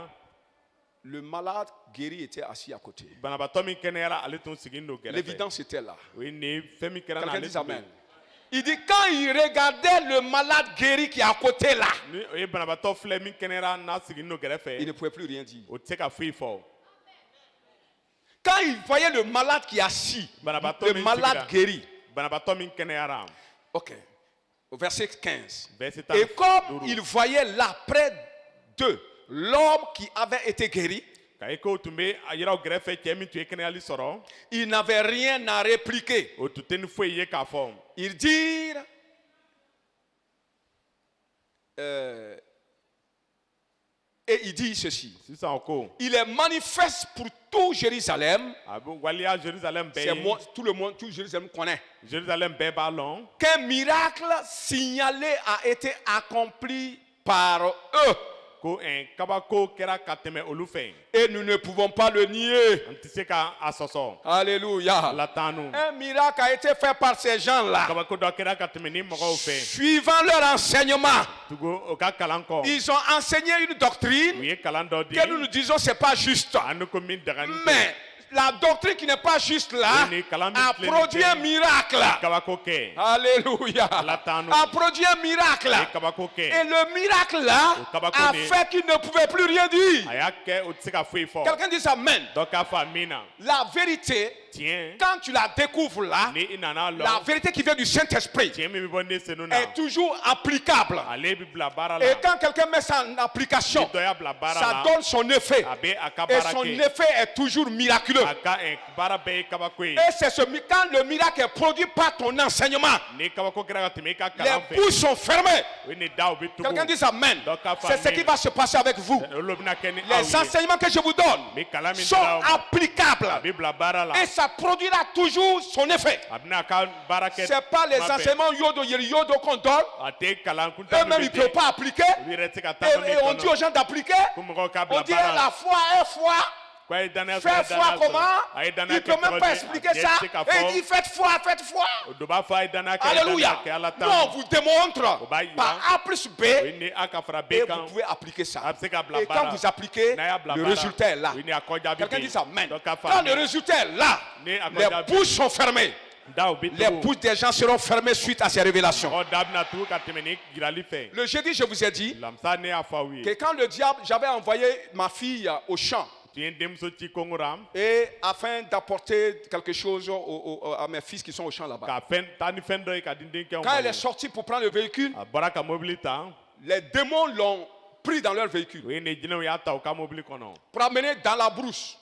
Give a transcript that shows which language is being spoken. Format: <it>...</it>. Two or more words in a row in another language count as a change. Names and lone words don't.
<fr>le malade guéri était assis à côté.</fr> <bm>Banabaatɔ min kɛnɛyara ale tun sigilen don kɛrɛfɛ.</bm> <fr>L'évidence était là.</fr> <bm>O ye nin ye fɛn min kɛra</bm> <fr>Quelqu'un</fr> <bm>n'ale</bm> <fr>dit</fr> <bm>tun bɛ</bm> <fr>Amen. Il dit quand il regardait le malade guéri qui est à côté là,</fr> <bm>ni o ye banabaatɔ filɛ min kɛnɛyara n'a sigilen don</bm> <fr>il</fr> <bm>kɛrɛfɛ.</bm> <fr>ne pouvait plus rien dire.</fr> <bm>O tɛ se ka foyi fɔ.</bm> <fr>Quand il voyait le malade qui est assis,</fr> <bm>Banabaatɔ</bm> <fr>le</fr> <bm>min</bm> <fr>malade</fr> <bm>sigira.</bm> <fr>guéri.</fr> <bm>Banabaatɔ min kɛnɛyara.</bm> <fr>Ok. Au verset 15.</fr> <bm>Verset tan</bm> <fr>Et comme</fr> <bm>duuru.</bm> <fr>il voyait là près d'eux l'homme qui avait été guéri,</fr> <bm>Ka ye ko tun bɛ a yira o kɛrɛfɛ cɛ min tun ye kɛnɛyali sɔrɔ.</bm> <fr>il n'avait rien à répliquer.</fr> <bm>O tun tɛ ni foyi ye k'a fɔ.</bm> <fr>Ils dirent et il dit ceci.</fr> <bm>Sisan o ko.</bm> <fr>Il est manifeste pour tout Jérusalem.</fr> <bm>A bɛ waliya Jérusalem bɛɛ</bm> <fr>C'est</fr> <bm>ye.</bm> <fr>moi, tout le monde, tout Jérusalem connaît.</fr> <bm>Jérusalem bɛɛ b'a lɔn.</bm> <fr>Qu'un miracle signalé a été accompli par eux.</fr> <bm>Ko kabako kɛra ka tɛmɛ olu fɛ.</bm> <fr>Et nous ne pouvons pas le nier.</fr> <bm>An tɛ se k'a sɔsɔ.</bm> <fr>Alléluia.</fr> <bm>Ala t'an nu.</bm> <fr>Un miracle a été fait par ces gens-là.</fr> <bm>Kabako dɔ kɛra ka tɛmɛ ni mɔgɔw fɛ.</bm> <fr>Suivant leur enseignement,</fr> <bm>Tugu o ka kalan kɔ.</bm> <fr>ils ont enseigné une</fr> <bm>U</bm> <fr>doctrine</fr> <bm>ye kalan dɔ di.</bm> <fr>que nous nous disons c'est pas juste.</fr> <bm>An ko min dagani tɛ.</bm> <fr>Mais la doctrine qui n'est pas juste là Oui,</fr> <bm>kalan min a tilenni</bm> <fr>produit</fr> <bm>tɛ.</bm> <fr>un miracle.</fr> <bm>Kabako kɛ.</bm> <fr>Alléluia.</fr> <bm>Ala t'an nu. A</bm> <fr>produit un miracle.</fr> <bm>A ye kabako</bm> <fr>Et</fr> <bm>kɛ.</bm> <fr>le miracle là</fr> <bm>O kabako a ni-</bm> <fr>fait qu'il ne pouvait plus rien dire.</fr> <bm>A y'a kɛ o tɛ se ka foyi fɔ.</bm> <fr>Quelqu'un dit Amen.</fr> <bm>Dɔ k'a fɔ min na.</bm> <fr>La vérité,</fr> <bm>Tiɲɛ.</bm> <fr>quand tu la découvres là,</fr> <bm>Ni i nana la lɔn.</bm> <fr>vérité qui vient du Saint-Esprit</fr> <bm>Tiɲɛ min bɛ bɔ ne senu na.</bm> <fr>est toujours applicable.</fr> <bm>Ale bɛ bila baara la.</bm> <fr>Et quand quelqu'un met ça en application,</fr> <bm>Ni dɔ y'a bila baara</bm> <fr>ça</fr> <bm>la.</bm> <fr>donne son effet.</fr> <bm>A bɛ a ka</bm> <fr>Et</fr> <bm>baara</bm> <fr>son</fr> <bm>kɛ.</bm> <fr>effet est toujours miraculeux.</fr> <bm>A ka baara bɛɛ ye kabako ye.</bm> <fr>Et c'est quand le miracle est produit par ton enseignement,</fr> <bm>Ni kabako kɛra ka tɛmɛ i ka</bm> <fr>les</fr> <bm>kalan fɛ.</bm> <fr>bouches sont fermées.</fr> <bm>O ye ni daw bɛ tugu.</bm> <fr>Quelqu'un dit Amen. Donc, à C'est ce qui va se passer avec vous.</fr> <bm>Olu bɛna kɛ ni aw</bm> <fr>Les</fr> <bm>ye.</bm> <fr>enseignements que je vous donne</fr> <bm>Ni kalan min</bm> <fr>sont</fr> <bm>dira aw ma. A</bm> <fr>applicables.</fr> <bm>bɛ bila baara la.</bm> <fr>Et ça produira toujours son effet.</fr> <bm>A bɛna a ka baara kɛ.</bm> <fr>C'est pas les</fr> <bm>tuma bɛɛ.</bm> <fr>enseignements yodo yeri yodo qu'on donne.</fr> <bm>A tɛ kalan kuntan</bm> <fr>Eux-mêmes, ils ne</fr> <bm>min bɛ</bm> <fr>peuvent</fr> <bm>di.</bm> <fr>pas appliquer.</fr> <bm>Olu yɛrɛ tɛ se ka taa</bm> <fr>Et,</fr> <bm>fɛn min</bm> <fr>et on dit aux</fr> <bm>kɔnɔ.</bm> <fr>gens d'appliquer.</fr> <bm>Ko mɔgɔw k'a</bm> <fr>On</fr> <bm>bila</bm> <fr>dit</fr> <bm>baara la.</bm> <fr>la foi est foi.</fr> <bm>Ko a ye danaya</bm> <fr>Faire</fr> <bm>sɔrɔ</bm> <fr>foi</fr> <bm>danaya</bm> <fr>comment?</fr> <bm>sɔrɔ. A ye</bm> <fr>Il</fr> <bm>danaya</bm> <fr>ne</fr> <bm>kɛ</bm> <fr>peut même</fr> <bm>cogo</bm> <fr>pas</fr> <bm>di?</bm> <fr>expliquer</fr> <bm>A tɛ</bm> <fr>ça.</fr> <bm>se ka</bm> <fr>Et il</fr> <bm>fɔ.</bm> <fr>dit faites foi, faites foi.</fr> <bm>O dɔ b'a fɔ a ye danaya kɛ.</bm> <fr>Alléluia.</fr> <bm>Kɛ Ala</bm> <fr>Nous,</fr> <bm>t'an</bm> <fr>on</fr> <bm>nu.</bm> <fr>vous démontre</fr> <bm>b'a yira.</bm> <fr>par A plus B.</fr> <bm>O ye ni a ka fara</bm> <fr>Et</fr> <bm>bɛɛ kan.</bm> <fr>vous pouvez appliquer ça.</fr> <bm>A bɛ se ka bila</bm> <fr>Et quand</fr> <bm>baara.</bm> <fr>vous appliquez,</fr> <bm>N'a y'a bila</bm> <fr>le</fr> <bm>baara.</bm> <fr>résultat est là.</fr> <bm>O ye ni a kɔjaabi</bm> <fr>Quelqu'un</fr> <bm>bɛ</bm> <fr>dit</fr> <bm>yen.</bm> <fr>Amen.</fr> <bm>Dɔ ka</bm> <fr>Quand</fr> <bm>faamuya.</bm> <fr>le résultat est là,</fr> <bm>Ni a</bm> <fr>les</fr> <bm>kɔjaabi.</bm> <fr>bouches sont fermées.</fr> <bm>Daw bɛ</bm> <fr>Les</fr> <bm>tugu.</bm> <fr>bouches des gens seront fermées suite à ces révélations.</fr> <bm>Mɔgɔ da bɛna tugu ka tɛmɛ ni yirali fɛ.</bm> <fr>Le jeudi, je vous ai dit</fr> <bm>Lamisa ne y'a fɔ aw</bm> <fr>que</fr> <bm>ye.</bm> <fr>quand le diable, j'avais envoyé ma fille au champ Et afin d'apporter quelque chose à mes fils qui sont au champ là-bas. Quand elle est sortie pour prendre le véhicule, les démons l'ont pris dans leur véhicule pour amener dans la brousse.</fr>